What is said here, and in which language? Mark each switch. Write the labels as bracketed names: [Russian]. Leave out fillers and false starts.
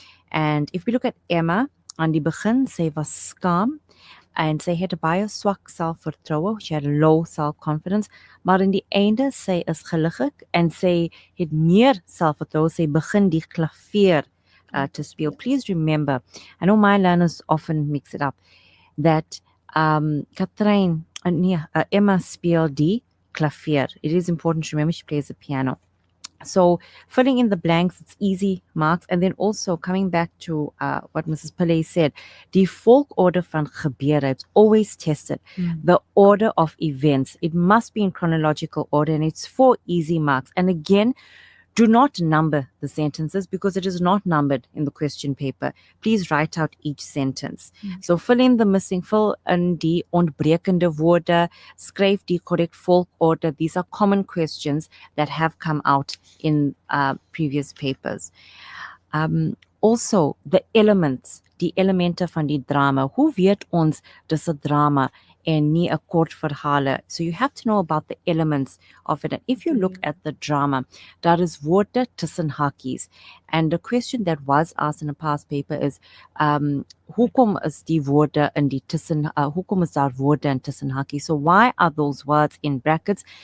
[English] And if we look at Emma, [Afrikaans] aan die begin, sy was skaam, en sy het baie swak selfvertroue, [English] she had low self-confidence, [Afrikaans] maar in die einde, sy is gelukkig, en sy het meer selfvertroue, sy begin die klavier to speel. [English] Please remember, I know my learners often mix it up, that Katrein, [Afrikaans] Emma speel die klavier. [English] It is important to remember she plays the piano. So filling in the blanks, it's easy marks. And then also coming back to what Mrs. Pillay said, the [Afrikaans] volgorde van gebeure, [English] it's always tested. The order of events, it must be in chronological order, and it's 4 easy marks. And again, do not number the sentences because it is not numbered in the question paper. Please write out each sentence. So fill in [Afrikaans] die ontbrekende woorde, skryf die correct volgorde. [English] These are common questions that have come out in previous papers. Also, the elements, [Afrikaans] die elemente van die drama. Hoe weet ons dis 'n drama en nie 'n kort verhale? [English] So you have to know about the elements of it. And if you look at the drama, [Afrikaans] daar is woorde tussen hakies. [English] And the question that was asked in a past paper is, [Afrikaans] hoekom is die woorde in die tussen, hoekom is daar woorde in tussen hakies? [English] So why are those words in brackets?